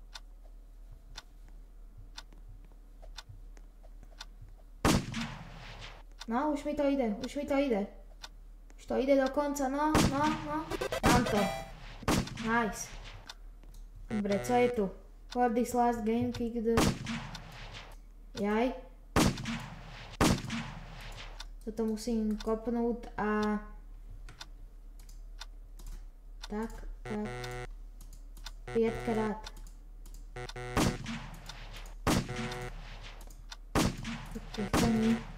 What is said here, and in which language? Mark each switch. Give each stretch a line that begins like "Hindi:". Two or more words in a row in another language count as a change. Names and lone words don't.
Slovak: No, už mi to ide. Už to ide do konca, no. Mám to. Nice. Dobre, co je tu?
English: For this last game kick the...
Slovak: Jaj. Toto musím kopnúť a... Tak. 5-krát. To nie.